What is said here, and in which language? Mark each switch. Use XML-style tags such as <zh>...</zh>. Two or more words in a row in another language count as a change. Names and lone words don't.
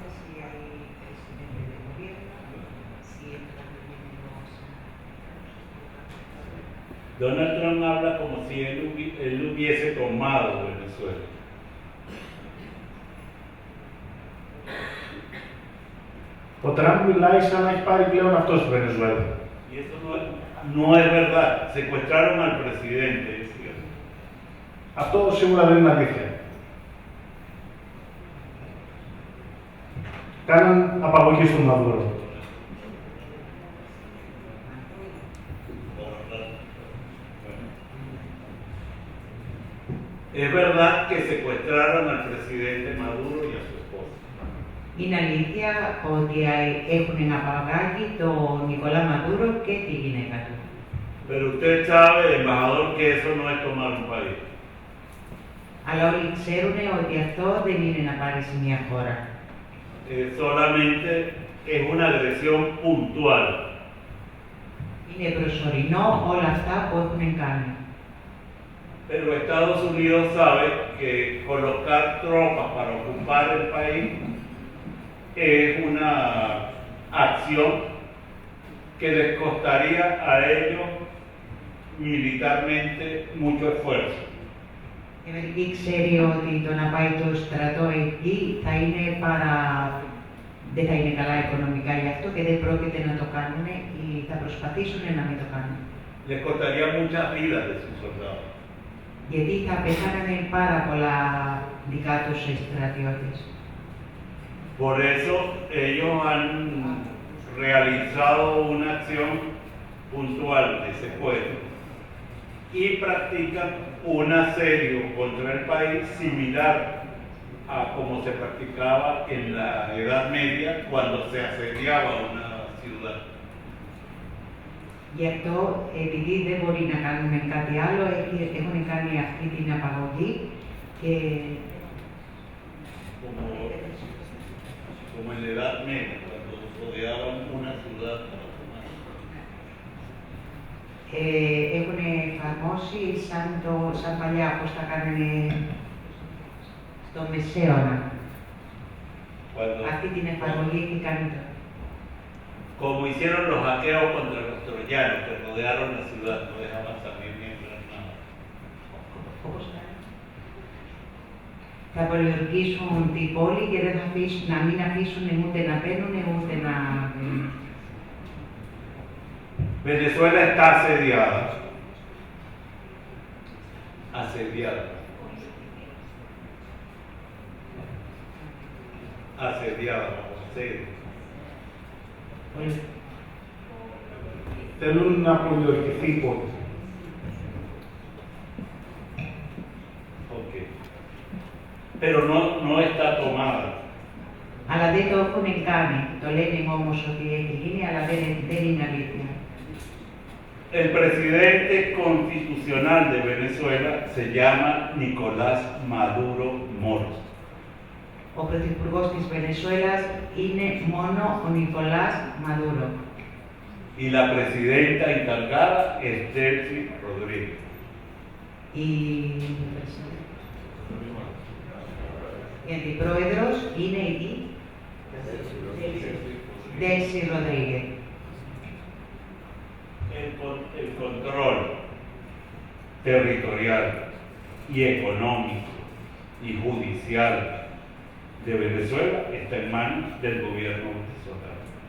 <es>Donald Trump habla como si él hubiese tomado Venezuela.</es> <el>Ο Τραμπ μιλάει σαν να έχει πάρει πλέον αυτό στη Βενεζουέλα.</el> <es>Y eso no es verdad. Secuestraron al presidente.</es> <el>Αυτό σίγουρα δεν είναι αλήθεια. Κάναν απαγωγή στον Μαδούρο.</el> <es>Es verdad que secuestraron al presidente Maduro y a su esposa.</es> <el>Είναι αλήθεια ότι έχουν απαγάγει τον Νικόλα Μαδούρο και τη γυναίκα του.</el> <es>Pero usted sabe, embajador, que eso no es tomar un país.</es> <el>Αλλά όλοι ξέρουν ότι αυτό δεν είναι να πάρεις μια χώρα.</el> <es>Solamente es una agresión puntual.</es> <el>Είναι προσωρινό όλα αυτά που έχουν κάνει.</el> <es>Pero Estados Unidos sabe que colocar tropas para ocupar el país es una acción que les costaría a ellos militarmente mucho esfuerzo.</es> <el>Η Αμερική ξέρει ότι το να πάει το στρατό εκεί δεν θα είναι καλά οικονομικά γι' αυτό και δεν πρόκειται να το κάνουν ή θα προσπαθήσουν να μην το κάνουν.</el> <es>Les costaría muchas vidas de sus soldados.</es> <el>Γιατί θα πεθάνανε πάρα πολλά δικά τους στρατιώτες.</el> <es>Por eso ellos han realizado una acción puntual de secuestro y practican un asedio contra el país similar a como se practicaba en la Edad Media cuando se asediaba una ciudad.</es> <el>Γι' αυτό, επειδή δεν μπορεί να κάνουμε κάτι άλλο, έχουν κάνει αυτή την απαγωγή και...</el> <es>Como en la Edad Media, cuando rodeaban una ciudad para tomar.</es> <el>έχουν εφαρμόσει σαν παλιά, πώς τα κάνανε στο Μεσαίωνα. Αυτή την εφαρμογή τι κάνει τώρα.</el> <es>Como hicieron los aqueos contra los troyanos que rodearon la ciudad, no dejaban salir ni entrar nada.</es> <el>Θα πολιορκήσουν την πόλη και δεν θα αφήσουν, να μην αφήσουν ούτε να μπαίνουν ούτε να...</el> <es>Venezuela está asediada. Asediada. Asediada, asedio.</es> <el>Θέλουν να πολιορκηθεί η πόλη. Okay.</el> <es>Pero no está tomada.</es> <el>Αλλά δεν το έχουν κάνει. Το λένε όμως ότι έχει γίνει, αλλά δεν είναι αλήθεια.</el> <es>El presidente constitucional de Venezuela se llama Nicolás Maduro Moros.</es> <el>Ο πρωθυπουργός της Βενεσουέλας είναι μόνο ο Νικολάς Μαδούρο.</el> <es>Y la presidenta encargada es Delcy Rodríguez.</es> <el>Η αντιπρόεδρος είναι η Delcy Rodríguez.</el> <es>El control territorial y económico y judicial de Venezuela está en manos del gobierno venezolano.</es>